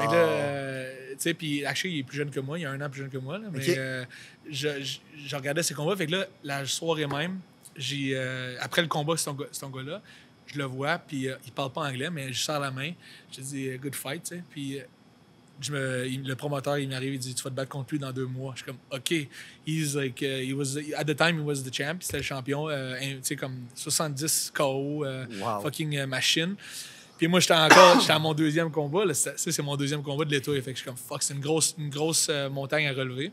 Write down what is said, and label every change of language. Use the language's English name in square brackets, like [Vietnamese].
[French] Fait que là, tu sais, puis Akshay, il est plus jeune que moi, il y a 1 an plus jeune que moi, là, mais je regardais ses combats. Fait que là, la soirée même, après le combat, cet gars-là, je le vois, puis il parle pas anglais, mais je sers la main. Je dis « [English] good fight [French] », tu sais. Puis le promoteur, il m'arrive, il dit, tu vas te battre contre lui dans 2 mois. Je suis comme, OK. [English] He's like, at the time, he was the champ. [French] C'était le champion. Tu sais, comme 70 KO, fucking machine. Puis moi, j'étais à mon 2e combat. Là, ça, c'est mon 2e combat de l'étoile. Fait que je suis comme, fuck, c'est une grosse montagne à relever.